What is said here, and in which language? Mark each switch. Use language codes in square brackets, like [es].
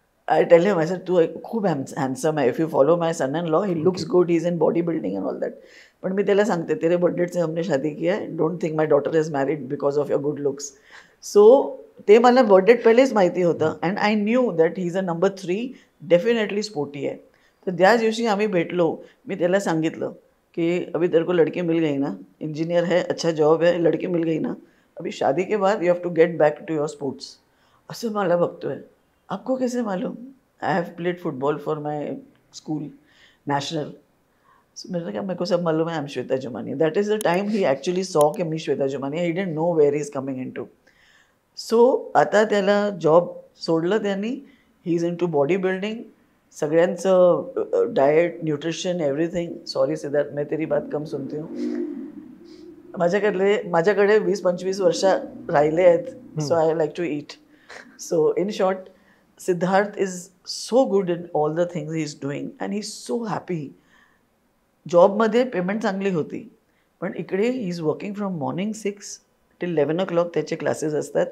[en] I tell him, I said [mr] तू खूप handsome आहे, [en] If you follow my son in law he looks good, he is in body building and all that. [mr] पण मी त्याला सांगते [hi] तेरे birth date से हमने शादी किया है, [en] Don't think my daughter is married because of your good looks. So [mr] ते मला birth date पहिलेच माहिती होतं [en] And I knew that he is a number 3, definitely sporty आहे. [mr] तर त्याच दिवशी आम्ही भेटलो. मी त्याला सांगितलं कि [hi] अभी तेरे को लड़की मिल गई ना, इंजीनियर है, अच्छा जॉब है, लड़की मिल गई ना, अभी शादी के बाद [en] You have to get back to your sports. [mr] असं मला बघतोय. [hi] आपको कैसे मालूम? [en] I have played football for my school national. [hi] मैंने कहा मेरे को सब मालूम है, [en] I am Shweta Jumani. That is the time he actually saw कि मी Shweta Jumani. He didn't know where he is coming into. [mr] So आता त्याला जॉब सोडलं त्यांनी. [en] He is into body building. [mr] सगळ्यांचं diet, nutrition, everything. [hi] Sorry Siddharth, मैं तेरी बात कम सुनती हूँ. [mr] माझ्याकडे 20-25 वर्ष राहिले आहेत. [en] So I like to eat. So in short, Siddharth is so good in all the things he is doing and he is so happy. [mr] जॉबमध्ये पेमेंट चांगली होती, पण इकडे [en] he is working from morning 6 till 11 o'clock [mr] त्याचे classes असतात.